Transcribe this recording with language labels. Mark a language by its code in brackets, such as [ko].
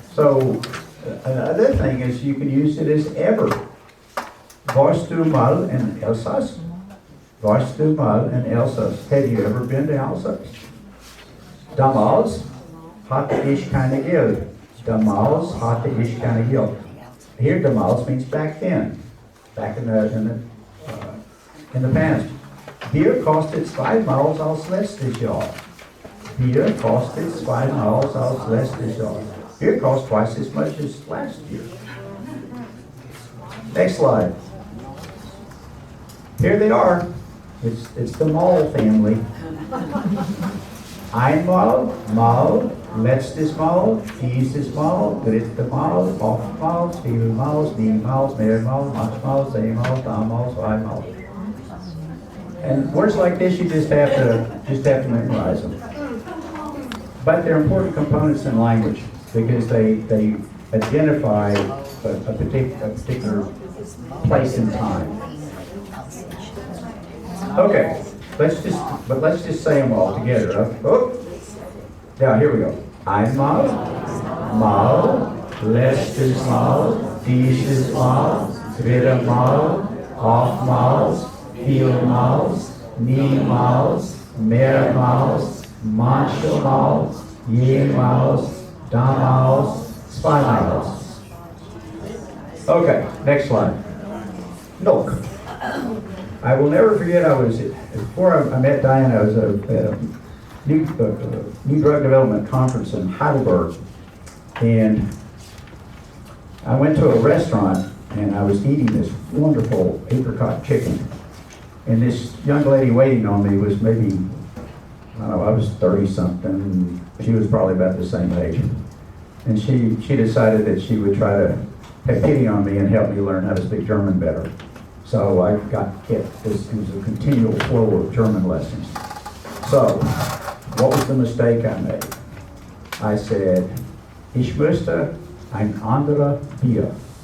[en] So another thing is you can use it as ever. [de] Warst du mal in Alsace? Warst du mal in Alsace? [en] Have you ever been to Alsace? [de] Damals hatte ich keine Geld. Damals hatte ich keine Geld. [en] Here, damals means back then, back in the past. [de] Bier kostet zweimal als letztes Jahr. Bier kostet zweimal als letztes Jahr. [en] Beer costs twice as much as last year. Next slide. Here they are. It's the Mal family. [de] Einmal, Mal, letztes Mal, dieses Mal, dritte Mal, oftmals, vielmals, niemals, mehrmals, manchmal, zehnmal, damals, zweimal. [en] And words like this, you just have to memorize them. But they're important components in language because they identify a particular place and time. Okay, let's just say them all together. Oh, now here we go. [de] Einmal, mal, letztes Mal, dieses Mal, wieder Mal, oftmals, vielmals, niemals, mehrmals, manchmal, jemals, damals, zweimal. [en] Okay, next slide. Milk. I will never forget, before I met Diane, I was at a new drug development conference in Heidelberg, and I went to a restaurant and I was eating this wonderful apricot chicken, and this young lady waiting on me was maybe, I don't know, I was 30 something, she was probably about the same age, and she decided that she would try to have pity on me and help me learn how to speak German better. So I got hit. It was a continual flow of German lessons. So, what was the mistake I made? I said, [de] Ich möchte ein anderer Bier.